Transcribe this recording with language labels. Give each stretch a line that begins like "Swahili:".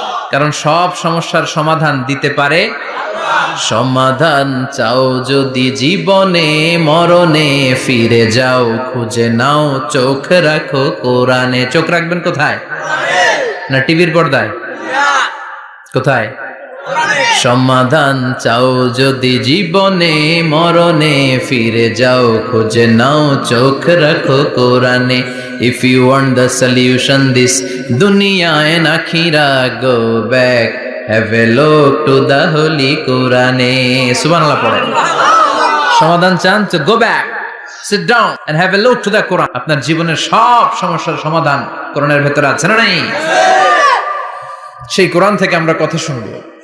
Bangla: কারণ সব সমস্যার সমাধান দিতে পারে। সমাধান চাও যদি জীবনে, মরণে ফিরে যাও, খুঁজে নাও, চোখ রাখো কোরআনে। চোখ রাখবেন কোথায়? না টিভির পর্দায়? কোথায়? সমাধান চাও যদি জীবনে, মরণে ফিরে যাও, খুঁজে নাও, চোখ রাখো কোরআনে।
English: If you want the solution this dunya and akhira, go back, have a look to the holy Quran.
Bangla: Subhanallah পড়েন। সমাধান চান তো
English: go back, sit down and have a look to the Quran.
Bangla: আপনার জীবনের সব সমস্যার সমাধান কোরআনের ভেতরে আছে না নাই? সেই কোরআন থেকে আমরা কথা শুনবো।